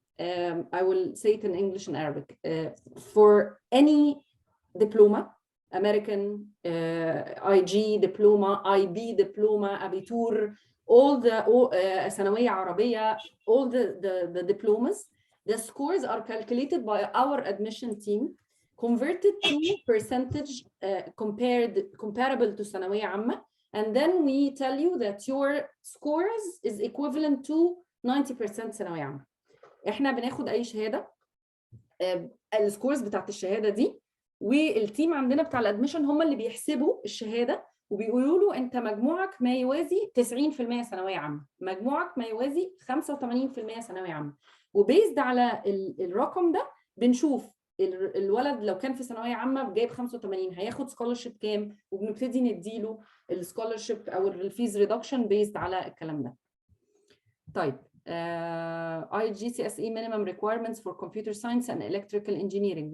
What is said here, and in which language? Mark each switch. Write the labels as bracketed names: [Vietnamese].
[English] I will say it in English and Arabic. For any diploma, American IG diploma, IB diploma, Abitur, all the ثانوية عربية, all the diplomas, the scores are calculated by our admission team, converted to percentage comparable to ثانوية عامة, and then we tell you that your scores is equivalent to 90% ثانوية عامة. [Arabic] احنا بناخد اي شهادة السكورز بتاعت الشهادة دي، والتيم عندنا بتاع الادميشن هم اللي بيحسبوا الشهادة وبيقولوا له انت مجموعك ما يوازي 90% ثانوية عامة، مجموعك ما يوازي 85% ثانوية عامة، وبيزد على الرقم ده بنشوف الولد لو كان في ثانويه عامه جايب 85 هياخد سكولرشيب كام، وبنبتدي نديله السكولرشيب او الفيز ريدكشن بيزد على الكلام ده. [English] طيب IGCSE minimum requirements for computer science and electrical engineering.